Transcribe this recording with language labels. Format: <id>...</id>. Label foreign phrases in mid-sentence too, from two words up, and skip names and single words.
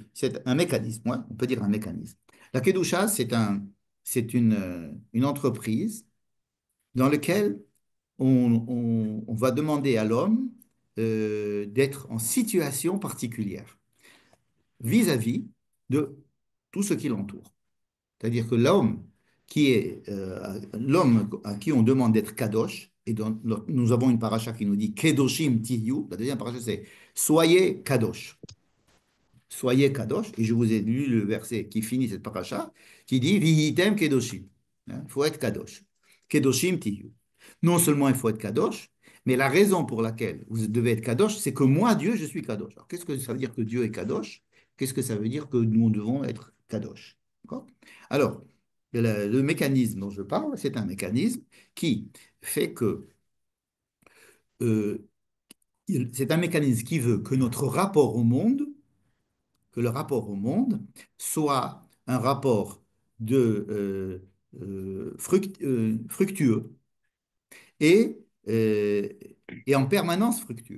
<fr>C'est un mécanisme, ouais, on peut dire un mécanisme. La Kedusha, c'est une entreprise dans laquelle on va demander à l'homme d'être en situation particulière vis-à-vis de tout ce qui l'entoure. C'est-à-dire que l'homme l'homme à qui on demande d'être kadosh, et nous avons une paracha qui nous dit</fr> <he>קדושים תהיו,</he> <fr>la deuxième paracha c'est soyez kadosh. Soyez kadosh, et je vous ai lu le verset qui finit cette paracha, qui dit</fr> <he>והייתם קדושים.</he> <fr>Il faut être kadosh.</fr> <he>קדושים תהיו.</he> <fr>Non seulement il faut être kadosh, mais la raison pour laquelle vous devez être kadosh, c'est que moi, Dieu, je suis kadosh. Alors, qu'est-ce que ça veut dire que Dieu est kadosh? Qu'est-ce que ça veut dire que nous devons être kadosh? D'accord. Alors, le mécanisme dont je parle, c'est un mécanisme qui fait que c'est un mécanisme qui veut que notre rapport au monde, que le rapport au monde soit un rapport fructueux et, euh, et en permanence fructueux.</fr>